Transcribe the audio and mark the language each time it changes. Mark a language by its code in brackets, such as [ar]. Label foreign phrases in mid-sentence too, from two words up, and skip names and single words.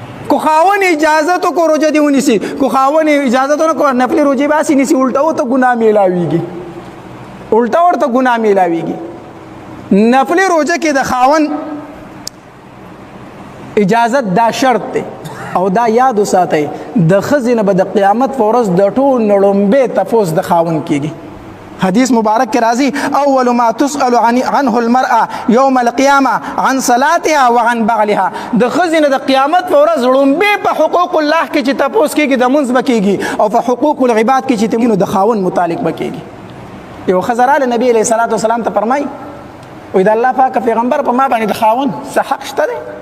[ps] که خاوند اجازت وکړو، روجه دې ونیسي، که خاوند اجازت ونه کړو، نفلي روجې به هسې نیسي، الټا ورته ګناه میلاویږي، الټا ورته ګناه میلاویږي. نفلي روژه کې د خاوند اجازت دا شرط دی، او دا یاد وساتئ، د ښځې نه به د قیامت په ورځ د ټول نه لومبې تپوس د خاوند کیږي۔ حدیث مبارک کې راځي، [ar] «اول ما تسأل عن-، عنه المرأة یوم القیامة عن صلاتها وعن بعلها۔» [ps] د ښځې نه د قیامت په ورځ لومبې په [ar] حقوق الله [ps] کې چې تپوس کیږي، د منځ به کیږي، او په [ar] حقوق العباد [ps] کې چې ته وینو، د خاوند متعلق به کیږي۔ یو ښځه راله نبی [ar] علیه الصلاة والسلام [ps] ته فرمایي، وایي، «د الله پاک پیغمبر، په ما باندې د خاوند څه حق شته دی؟